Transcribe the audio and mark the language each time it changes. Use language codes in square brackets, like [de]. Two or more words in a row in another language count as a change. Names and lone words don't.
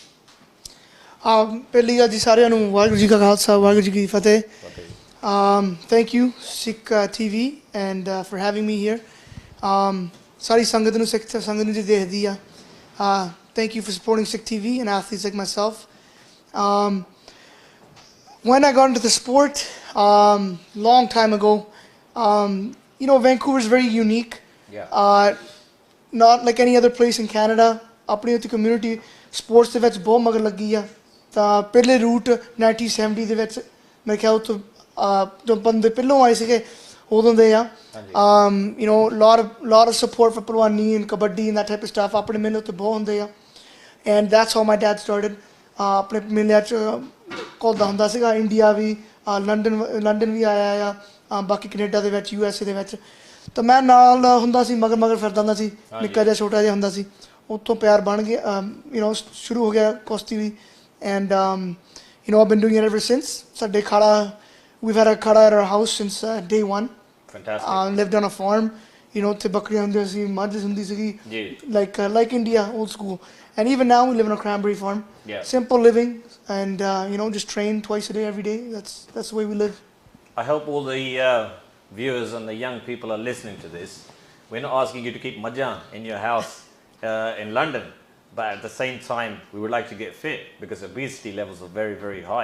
[pa] ਪਹਿਲੀ ਗੱਲ ਜੀ ਸਾਰਿਆਂ ਨੂੰ ਵਾਹਿਗੁਰੂ ਜੀ ਕਾ ਖਾਲਸਾ ਵਾਹਿਗੁਰੂ ਜੀ ਕੀ ਫਤਿਹ [en] thank you Sikh TV and for having me here [pa] ਸਾਰੀ ਸੰਗਤ ਨੂੰ ਸਿੱਖ ਸੰਗਤ ਨੂੰ ਜੀ ਦੇਖਦੀ ਆ [en] thank you for supporting Sikh TV and athletes like myself. When I got into the sport, long time ago, you know, Vancouver is very unique. Yeah. Not like any other place in Canada. [pa] ਆਪਣੀ ਉਸ [en] community sports [pa] ਦੇ ਵਿੱਚ ਬਹੁਤ ਮਗਰ ਲੱਗੀ ਆ ਤਾਂ ਪਹਿਲੇ route 1970 ਦੇ ਵਿੱਚ ਮੇਰੇ ਖਿਆਲ ਤੋਂ ਜੋ ਬੰਦੇ ਪਹਿਲੋਂ ਆਏ ਸੀਗੇ ਉਦੋਂ ਦੇ ਆ [en] you know, lot of support for Pulwani and Kabaddi and that type of stuff. [pa] ਆਪਣੇ ਮੇਲੇ ਉੱਤੇ ਬਹੁਤ ਹੁੰਦੇ ਆ [en] and that's how my dad started. [pa] ਆਪਣੇ ਮੇਲਿਆਂ 'ਚ ਘੁਲਦਾ ਹੁੰਦਾ ਸੀਗਾ ਇੰਡੀਆ ਵੀ ਲੰਡਨ ਵੀ ਆਇਆ ਆ ਬਾਕੀ ਕੈਨੇਡਾ ਦੇ ਵਿੱਚ USA ਦੇ ਵਿੱਚ ਤਾਂ ਮੈਂ ਨਾਲ ਹੁੰਦਾ ਸੀ ਮਗਰ ਫਿਰਦਾ ਹੁੰਦਾ ਸੀ ਨਿੱਕਾ ਜਿਹਾ ਛੋਟਾ ਜਿਹਾ ਹੁੰਦਾ ਸੀ ਉੱਥੋਂ ਪਿਆਰ ਬਣ ਗਿਆ [en] you know [pa] ਸ਼ੁਰੂ ਹੋ ਗਿਆ ਕੁਸ਼ਤੀ ਵੀ [en] and you know I've been doing it ever since. [pa] ਸਾਡੇ ਖਾੜਾ [en] we've had a khada at our house since day one. Fantastic. Lived on a farm. You know [pa] ਉੱਥੇ ਬੱਕਰੀਆਂ ਹੁੰਦੀਆਂ ਸੀ ਮੱਝ ਹੁੰਦੀ ਸੀਗੀ [en] like India old school. And even now we live on a cranberry farm. Yeah. Simple living and you know just train twice a day every day. That's the way we live. I hope all the viewers and the young people are listening to this. We're not asking you to keep majjan in your house in London, but at the same time we would like to get fit because obesity levels are very, very high.